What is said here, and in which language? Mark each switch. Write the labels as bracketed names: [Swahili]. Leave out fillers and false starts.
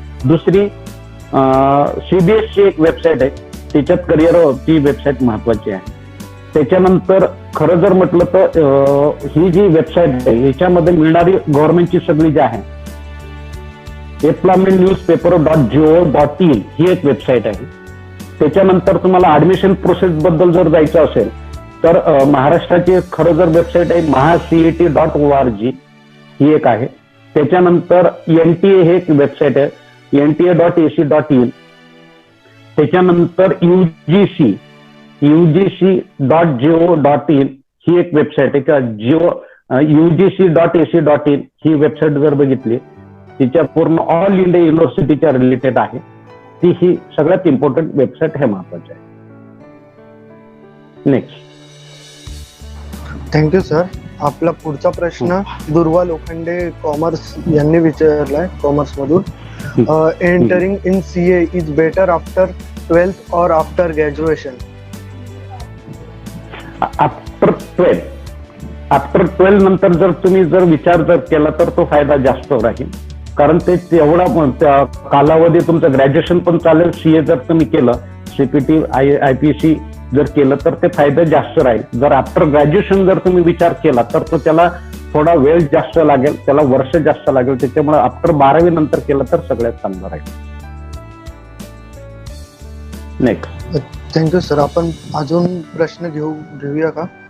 [Marathi] दुसरी CBSE एक website आहे, त्याच्यात करिअर ची वेबसाईट महत्वाची आहे. त्याच्यानंतर खरं जर म्हटलं तर ही जी वेबसाईट आहे याच्यामध्ये मिळणारी गव्हर्नमेंटची सगळी जी आहे employmentnewspaper.go.in ही एक वेबसाईट आहे. त्याच्यानंतर तुम्हाला ऍडमिशन प्रोसेस बद्दल जर जायचं असेल तर महाराष्ट्राची खरं जर वेबसाईट आहे mahacet.org ही एक आहे. त्याच्यानंतर NTA हे एक वेबसाईट आहे, nta.ac.in. त्याच्यानंतर UGC.go.in ही एक वेबसाईट आहे का UGC.ac.in ही वेबसाईट जर बघितली तिच्या पूर्ण ऑल इंडिया युनिव्हर्सिटीच्या रिलेटेड आहे. ती ही सगळ्यात इम्पॉर्टंट वेबसाईट हे महत्वाचे आहे. [English] Next. Thank you sir. [Marathi] आपला पुढचा प्रश्न दुर्वा लोखंडे कॉमर्स यांनी विचारलाय कॉमर्स मधून. [English] entering in CA is better after 12th [Hindi] और [English] After graduation? [Marathi] आफ्टर 12 नंतर जर तुम्ही जर विचार जर केला तर तो फायदा जास्त राहील, कारण ते तेवढा कालावधी तुमचं ग्रॅज्युएशन पण चालेल. CA जर तुम्ही केलं, CPT IPC जर केलं तर ते फायदा जास्त राहील. जर आफ्टर ग्रॅज्युएशन जर तुम्ही विचार केला तर तो त्याला थोडा वेळ जास्त लागेल, त्याला वर्ष जास्त लागेल. त्याच्यामुळे आफ्टर 12वी नंतर केलं तर सगळ्यात चांगलं राहील. [English] Next. Thank you sir. [Marathi] आपण अजून प्रश्न घेऊया का?